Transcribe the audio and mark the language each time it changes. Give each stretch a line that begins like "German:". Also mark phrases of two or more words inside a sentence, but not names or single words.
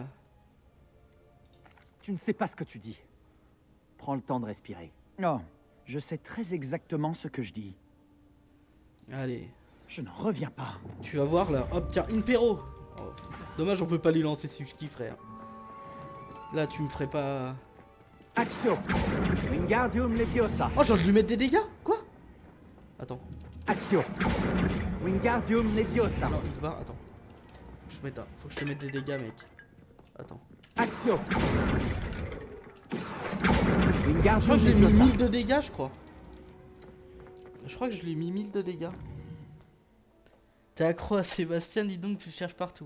French: Tu ne sais pas ce que tu dis. Prends le temps de respirer. Non, je sais très exactement ce que je dis. Allez, Je n'en reviens pas. tu vas voir là. Hop, tiens, une perro. Oh, dommage, on peut pas lui lancer dessus, je kifferais. Là, tu me ferais pas. Axio. Wingardium Leviosa. Oh, j'ai envie de lui mettre des dégâts? Quoi? Attends. Axio. Wingardium Leviosa. Non, il se barre, attends. Faut que je te mette des dégâts, mec. Attends. Axio. Je crois Wingardium que je l'ai mis Leviosa. 1000 de dégâts, je crois. Je crois que je lui ai mis 1000 de dégâts. T'es accro à Sébastien, dis donc, tu le cherches partout.